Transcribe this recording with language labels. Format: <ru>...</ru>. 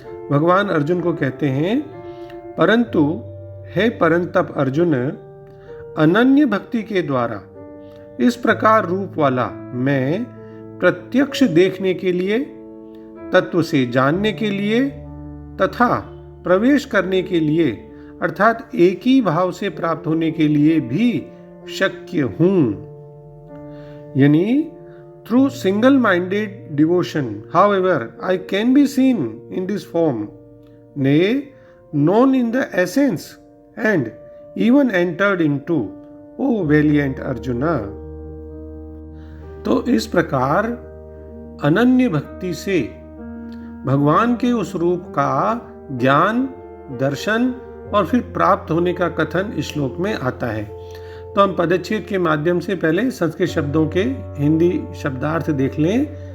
<hi>भगवान अर्जुन को कहते हैं, परंतु हे परंतप अर्जुन, अनन्य भक्ति के द्वारा इस प्रकार रूप वाला मैं प्रत्यक्ष देखने के लिए, तत्व से जानने के लिए तथा प्रवेश करने के लिए अर्थात एक ही भाव से प्राप्त होने के लिए भी शक्य हूं। यानी</hi> <en>through single-minded devotion, however, I can be seen in this form, nay, known in the essence, and even entered into, O valiant Arjuna।</en> <hi>तो इस प्रकार अनन्य भक्ति से भगवान के उस रूप का ज्ञान, दर्शन और फिर प्राप्त होने का कथन इस श्लोक में आता है। तो हम पदच्छेद के माध्यम से पहले संस्कृत शब्दों के हिंदी शब्दार्थ देख लें।</hi>